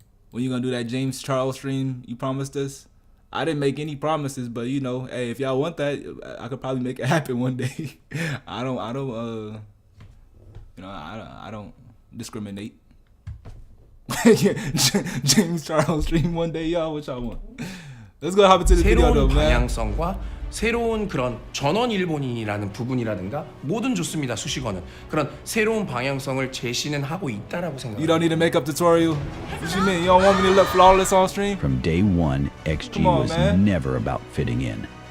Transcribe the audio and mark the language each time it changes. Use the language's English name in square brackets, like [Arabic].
[English] When you gonna do that James Charles stream you promised us? I didn't make any promises, but you know, hey, if y'all want that, I could probably make it happen one day. I don't discriminate. James Charles stream one day, y'all. What y'all want? Let's go hop into the video though, man. [Korean] 방향성과 새로운 그런 전원 일본인이라는 부분이라든가 뭐든 좋습니다. 수식어는 그런 새로운 방향성을 제시는 하고 있다라고 생각합니다. [English] You don't need a makeup tutorial. What you mean? You don't want me to look flawless on stream? From day one, XG was never about fitting in.